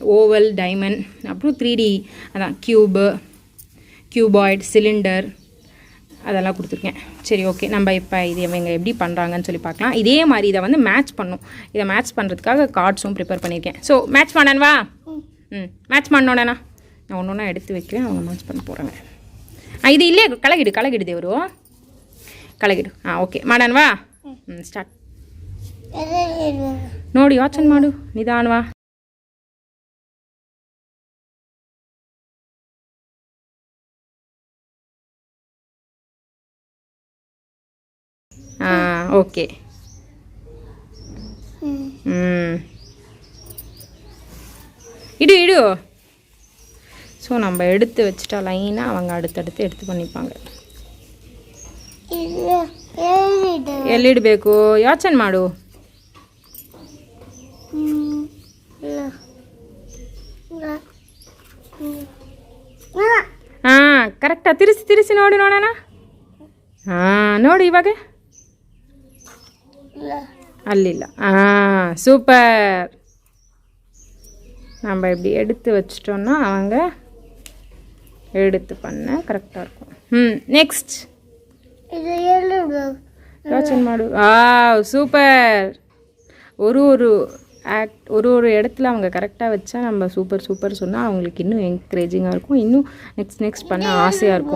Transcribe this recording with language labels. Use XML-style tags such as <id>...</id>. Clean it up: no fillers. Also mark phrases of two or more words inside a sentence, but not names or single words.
<ta>ஓவல், டைமண்ட், அப்புறம் 3D அதான் கியூபாய்டு, சிலிண்டர் அதெல்லாம் கொடுத்துருக்கேன். சரி ஓகே, நம்ம இப்போ இது இவங்க எப்படி பண்ணுறாங்கன்னு சொல்லி பார்க்கலாம். இதே மாதிரி இதை வந்து மேட்ச் பண்ணும். இதை மேட்ச் பண்ணுறதுக்காக கார்ட்ஸும் ப்ரிப்பேர் பண்ணியிருக்கேன். ஸோ மேட்ச் பண்ணவா? மேட்ச் பண்ணோடனா நான் ஒன்று ஒன்றா எடுத்து வைக்கிறேன், அவங்க மேட்ச் பண்ண போகிறாங்க. இது இல்லையே,</ta> <kn>ಕಳಗಿಡು ದೇವರು, ಕಳಗಿಡು. ಓಕೆ ಮಾಡೋಣವಾ? ಸ್ಟಾರ್ಟ್. ನೋಡಿ ಯೋಚನೆ ಮಾಡು, ನಿಧಾನವಾ.</kn> <ta>ஓகே. இடு. ஸோ நம்ம எடுத்து வச்சுட்டா லைனாக அவங்க அடுத்தடுத்து எடுத்து பண்ணிப்பாங்க.</ta> <kn>ಎಲ್ಲಿಡಬೇಕು ಯೋಚನೆ ಮಾಡು. ಕರೆಕ್ಟಾ? ತಿರ್ಸಿ ನೋಡೋಣ. ನೋಡಿ ಇವಾಗ ಅಲ್ಲಿಲ್ಲ.</kn> <ta>சூப்பர். நம்ம இப்படி எடுத்து வச்சிட்டோம்னா அவங்க எடுத்து பண்ண கரெக்டாக இருக்கும்.</ta> <kn>ನೆಕ್ಸ್ಟ್ ಯೋಚನೆ ಮಾಡು.</kn> <ta>சூப்பர். ஒரு இடத்துல அவங்க கரெக்டாக வச்சா நம்ம சூப்பர் சொன்னால் அவங்களுக்கு இன்னும் என்கரேஜிங்காக இருக்கும், இன்னும் நெக்ஸ்ட் பண்ண ஆசையாக இருக்கும்.</ta>